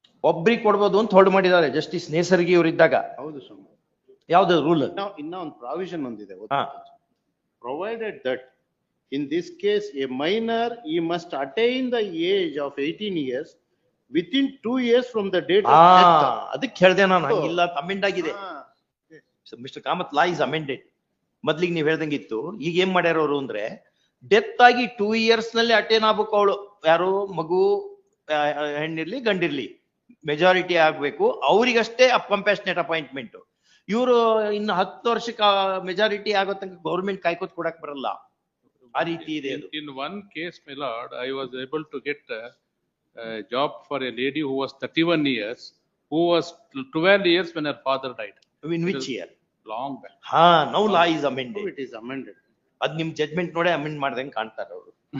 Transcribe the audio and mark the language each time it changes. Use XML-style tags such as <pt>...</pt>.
<kn>ಒಬ್ರಿಗೆ ಕೊಡ್ಬೋದು ಅಂತ ಹೊರಡು ಮಾಡಿದ್ದಾರೆ ಜಸ್ಟಿಸ್ ನೇಸರ್ಗಿ ಅವರು ಇದ್ದಾಗ. ಹೌದು ಸ್ವಾಮಿ. ಯಾವ್ದು ರೂಲ್? ಇನ್ನ ಒಂದು ಪ್ರಾವಿಷನ್ ಒಂದಿದೆ.</kn> <en>Provided that in this case a minor he must attain the age of 18 years within 2 years from the date of death.</en> <kn>ಅದಕ್ಕೆ ಹೇಳ್ದೆ ನಾನು, ಹಂಗಿಲ್ಲ, ಅಮೆಂಡ್ ಆಗಿದೆ. Mister Kamath,</kn> <en>Law is amended.</en> <kn>ಮೊದ್ಲಿಗೆ ನೀವ್ ಹೇಳ್ದಂಗಿತ್ತು. ಈಗ ಏನ್ ಮಾಡ್ಯಾರ ಅವರು ಅಂದ್ರೆ, ಡೆತ್ ಆಗಿ 2 years ನಲ್ಲಿ ಅಟೇನ್ ಆಗ್ಬೇಕು ಅವಳು. ಯಾರು ಮಗು, ಹೆಣ್ಣಿರ್ಲಿ ಗಂಡಿರ್ಲಿ, ಮೆಜಾರಿಟಿ ಆಗ್ಬೇಕು. ಅವ್ರಿಗಷ್ಟೇ ಕಂಪ್ಯಾಷನೇಟ್ ಅಪಾಯಿಂಟ್ಮೆಂಟ್. ಇವರು ಇನ್ನು 10 ವರ್ಷಕ್ಕೆ ಮೆಜಾರಿಟಿ ಆಗೋ ತನಕ ಗೌರ್ಮೆಂಟ್ ಕಾಯ್ಕೋತ್ ಕೊಡಕ್ ಬರಲ್ಲ. ಆ ರೀತಿ ಇದೆ.</kn> <en>In one case, my lord, I was able to get a job for a lady who was 31 years, who was 12 years when her father died. In which year? Long back. Now law is amended. It is amended.</en> <kn>ಅದ್ ನಿಮ್ judgment ನೋಡೇ amend ಮಾಡ್ದಂಗೆ ಕಾಣ್ತಾರ ಅವರು.</kn>